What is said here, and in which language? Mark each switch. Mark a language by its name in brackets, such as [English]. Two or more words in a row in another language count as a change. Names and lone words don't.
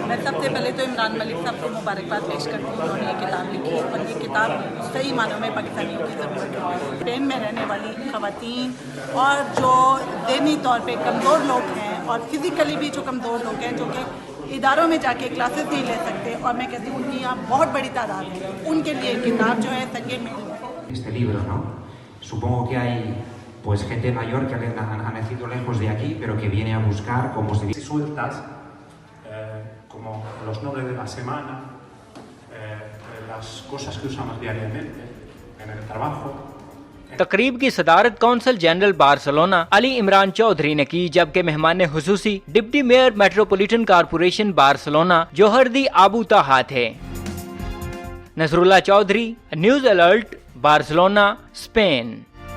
[Urdu] میں سب سے پہلے تو عمران ملک صاحب کو مبارکباد پیش کرتی ہوں، انہوں نے یہ کتاب لکھی، اور یہ کتاب صحیح معنوں میں پاکستانیوں کی ضرورت ہے۔ اسپین میں رہنے والی خواتین اور جو ذہنی طور پہ کمزور لوگ ہیں اور فزیکلی بھی جو کمزور لوگ ہیں، جو کہ اداروں میں جا کے کلاسز نہیں لے سکتے، اور میں کہتی ہوں ان کی یہاں بہت بڑی تعداد ہے، ان کے لیے کتاب جو ہے سنگ میل ہے۔ [Spanish] Este libro, ¿no? Supongo que hay pues gente mayor que ha nacido lejos de aquí, pero que viene a buscar, como se dice, sueltas, como los nombres de la semana, las cosas que usamos diariamente en el trabajo. [Urdu] تقریب کی صدارت [English] Consul General [Urdu] بارسلونا علی عمران چودھری نے کی، جبکہ مہمان خصوصی [English] Deputy Mayor Metropolitan Corporation [Urdu] بارسلونا جوہردی آبو طاہا تھے۔ نصر اللہ چودھری، نیوز الرٹ، بارسلونا، اسپین۔